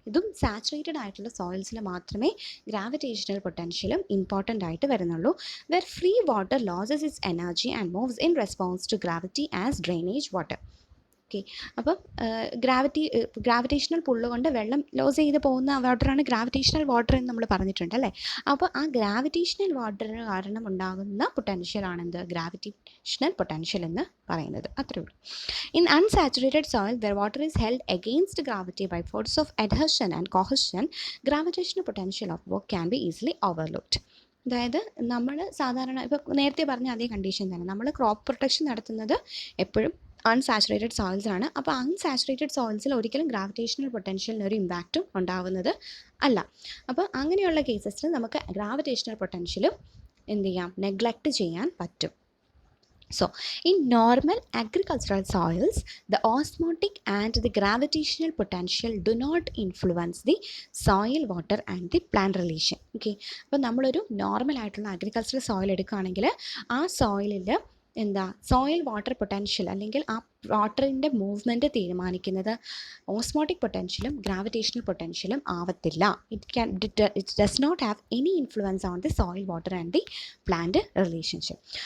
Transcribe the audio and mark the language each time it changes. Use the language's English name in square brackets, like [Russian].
[Malayalam] ഇതും സാച്ചുറേറ്റഡ് ആയിട്ടുള്ള സോയിൽസിൽ മാത്രമേ ഗ്രാവിറ്റേഷണൽ പൊട്ടൻഷ്യലും ഇമ്പോർട്ടൻ്റ് ആയിട്ട് വരുന്നുള്ളൂ. [English] Where free water loses its energy and moves in response to gravity as drainage water. [Malayalam] Okay, അപ്പം gravitational പുള്ള് കൊണ്ട് വെള്ളം ലോസ് ചെയ്ത് പോകുന്ന വാട്ടറാണ് ഗ്രാവിറ്റേഷണൽ വാട്ടർ എന്ന് നമ്മൾ പറഞ്ഞിട്ടുണ്ട്, അല്ലേ? അപ്പോൾ ആ ഗ്രാവിറ്റേഷണൽ വാട്ടറിന് കാരണം ഉണ്ടാകുന്ന പൊട്ടൻഷ്യലാണ് എന്ത്, ഗ്രാവിറ്റേഷണൽ പൊട്ടൻഷ്യൽ എന്ന് പറയുന്നത്. അത്രയേ ഉള്ളൂ. [English] In unsaturated soil where water is held against gravity by force of adhesion and cohesion, gravitational potential of work can be easily overlooked. [Malayalam] അതായത് നമ്മൾ സാധാരണ ഇപ്പോൾ നേരത്തെ പറഞ്ഞ അതേ കണ്ടീഷൻ തന്നെ, നമ്മൾ ക്രോപ്പ് പ്രൊട്ടക്ഷൻ നടത്തുന്നത് എപ്പോഴും അൺസാച്ചുറേറ്റഡ് സോയിൽസാണ്. അപ്പോൾ അൺസാച്ചുറേറ്റഡ് സോയിൽസിൽ ഒരിക്കലും ഗ്രാവിറ്റേഷണൽ പൊട്ടൻഷ്യലിന് ഒരു ഇമ്പാക്റ്റും ഉണ്ടാവുന്നത് അല്ല. അപ്പോൾ അങ്ങനെയുള്ള കേസസിൽ നമുക്ക് ഗ്രാവിറ്റേഷണൽ പൊട്ടൻഷ്യലും എന്ത് ചെയ്യാം, നെഗ്ലക്റ്റ് ചെയ്യാൻ പറ്റും. [English] So, in normal agricultural soils, the osmotic and the gravitational potential do not influence the soil, water and the plant relation. [Malayalam] Okay, അപ്പോൾ നമ്മളൊരു നോർമൽ ആയിട്ടുള്ള അഗ്രികൾച്ചറൽ സോയിൽ എടുക്കുകയാണെങ്കിൽ ആ സോയിലിൽ എന്താ സോയിൽ വാട്ടർ പൊട്ടൻഷ്യൽ അല്ലെങ്കിൽ ആ വാട്ടറിൻ്റെ മൂവ്മെൻറ്റ് തീരുമാനിക്കുന്നത് ഓസ്മോട്ടിക് പൊട്ടൻഷ്യലും ഗ്രാവിറ്റേഷണൽ പൊട്ടൻഷ്യലും ആവത്തില്ല. [English] It does not have any influence on the soil water and the plant relationship.